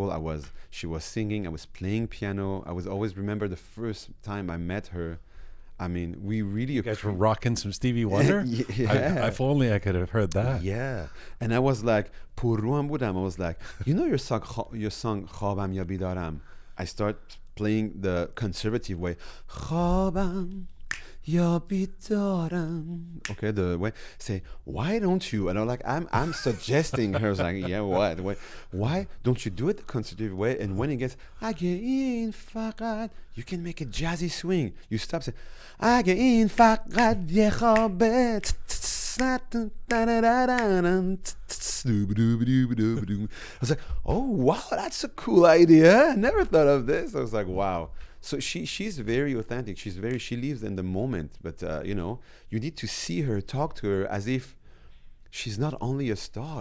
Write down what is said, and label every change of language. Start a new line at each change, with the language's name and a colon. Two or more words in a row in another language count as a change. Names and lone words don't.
English: She was singing, I was playing piano. I was always remember the first time I met her. I mean, we really... You guys were rocking some Stevie Wonder? Yeah. If only I could have heard that. Yeah. And I was like,
Persian: پرروم بودم.
English: I was like, you know your song
Persian: خوابم یا بیدارم?
English: I start playing the conservative way.
Persian: خوابم یا بیدارم.
English: Okay, the way. Say, why don't you? And I'm like, I'm suggesting her. I was like, yeah, what? Why don't you do it the conservative way? And when it gets,
Persian: اگه این فقط,
English: you can make a jazzy swing. You stop saying,
Persian: اگه این فقط یه خوابه.
English: I was like, oh wow, that's a cool idea. I never thought of this. I was like, wow. So she's very authentic. She lives in the moment. But you need to see her, talk to her as if she's not only a star.